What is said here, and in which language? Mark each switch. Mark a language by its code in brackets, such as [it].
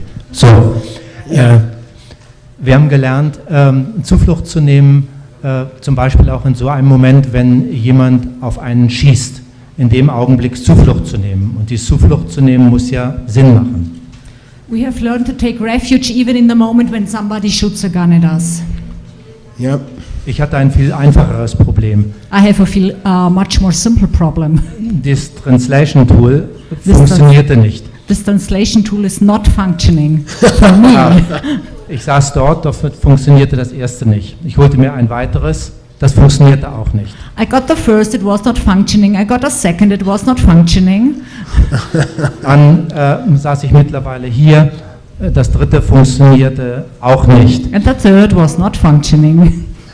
[de] So, wir haben gelernt, Zuflucht zu nehmen, zum Beispiel auch in so einem Moment, wenn jemand auf einen schießt, in dem Augenblick Zuflucht zu nehmen. Und die Zuflucht zu nehmen muss ja Sinn machen. [en] We have learned to take refuge even in the moment when somebody shoots a gun at us. Yep. [de] Ich hatte ein viel einfacheres Problem. [en] I have a much more simple problem. [de] Das Translation Tool funktionierte nicht. [en] This translation tool is not functioning for me. [de] Ich saß dort, doch funktionierte das erste nicht. Ich holte mir ein weiteres, das funktionierte auch nicht. [en] I got the first, it was not functioning. I got a second, it was not functioning. [de] Dann saß ich mittlerweile hier, das dritte funktionierte auch nicht. [en] And the third was not functioning.